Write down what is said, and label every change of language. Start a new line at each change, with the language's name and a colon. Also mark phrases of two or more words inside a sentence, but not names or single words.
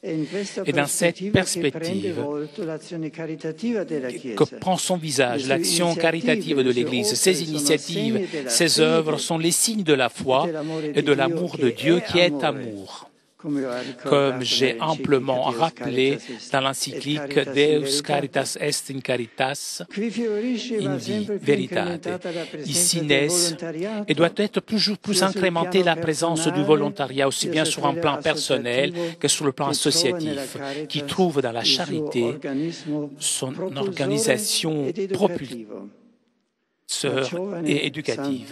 French: Et dans cette perspective que prend son visage l'action caritative de l'Église, ses initiatives, ses œuvres sont les signes de la foi et de l'amour de Dieu qui est amour. Comme j'ai amplement rappelé dans l'encyclique Deus Caritas est in Caritas, in veritate. Ici naissent et doit être toujours plus incrémentée la présence du volontariat, aussi bien sur un plan personnel que sur le plan associatif, qui trouve dans la charité son organisation propulseur et éducative.